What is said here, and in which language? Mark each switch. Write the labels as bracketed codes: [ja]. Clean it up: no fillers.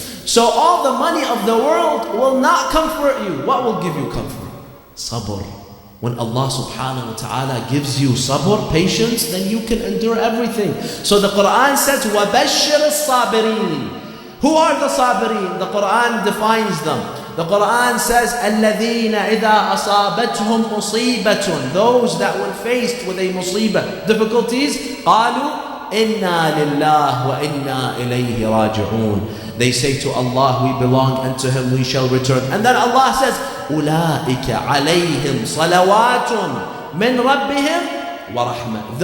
[en] So all the money of the world will not comfort you. What will give you comfort? Sabr. When Allah subhanahu wa ta'ala gives you sabr, patience, then you can endure everything. So the Quran says, [ar] وَبَشِّرِ الصَّابِرِينَ. [en] Who are the sabirin? The Quran defines them. The Quran says, [ar] الَّذِينَ إِذَا أَصَابَتْهُمْ مُصِيبَةٌ. [en] Those that were faced with a musibah, difficulties, [ar] قَالُوا إِنَّا لِلَّهِ وَإِنَّا إِلَيْهِ رَاجِعُونَ. [en] They say to Allah, we belong, and to Him we shall return. And then Allah says, [ar] أُولَٰئِكَ عَلَيْهِمْ صَلَوَاتٌ مِّن رَبِّهِمْ وَرَحْمَةٌ.